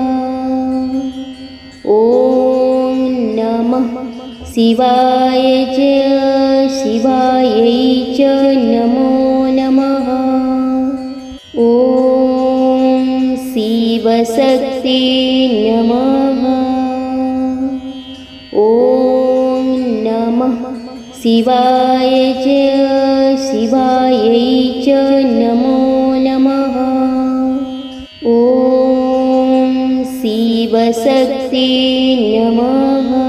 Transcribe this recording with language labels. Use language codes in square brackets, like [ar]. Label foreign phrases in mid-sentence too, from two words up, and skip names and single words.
[sa] ଓମ୍ ନମଃ ଶିବାୟ ଶିବାयै च ନମୋ ନମଃ। ଓମ୍ ଶିବ ଶକ୍ତି ନମଃ। ओम नमः शिवाय शिवायै च नमो नमः। ओम शिव शक्ति नमः।